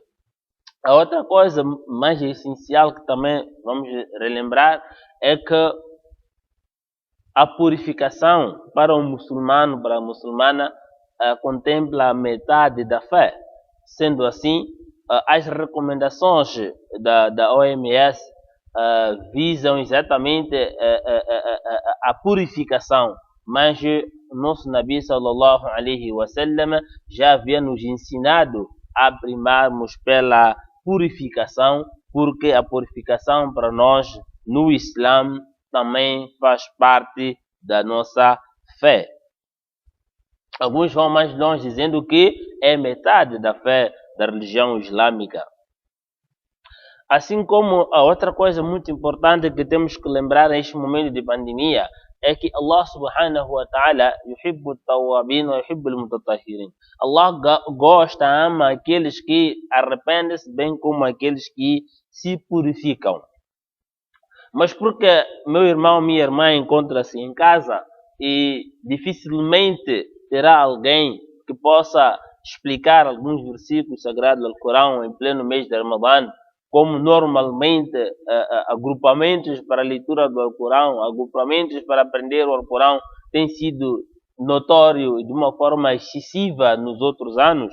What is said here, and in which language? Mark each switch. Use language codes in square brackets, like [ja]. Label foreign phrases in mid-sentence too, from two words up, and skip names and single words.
[pt] A outra coisa mais essencial que também vamos relembrar é que a purificação para o muçulmano, para a muçulmana, contempla a metade da fé. Sendo assim, as recomendações da OMS visam exatamente a purificação, mas o nosso Nabi [ar] صلى الله عليه و سلم [pt] já havia nos ensinado a primarmos pela purificação, porque a purificação para nós no Islã também faz parte da nossa fé. Alguns vão mais longe dizendo que é metade da fé da religião islâmica. Assim como a outra coisa muito importante que temos que lembrar neste momento de pandemia é que Allah [ar] سبحانه و تعالى يحب التوابين و يحب المتطهرين. [pt] Allah gosta, ama aqueles que arrependem-se, bem como aqueles que se purificam. Mas porque meu irmão, minha irmã encontra-se em casa e dificilmente terá alguém que possa explicar alguns versículos sagrados do Corão em pleno mês de Ramadã, como normalmente agrupamentos para a leitura do Alcorão, agrupamentos para aprender o Alcorão tem sido notório de uma forma excessiva nos outros anos.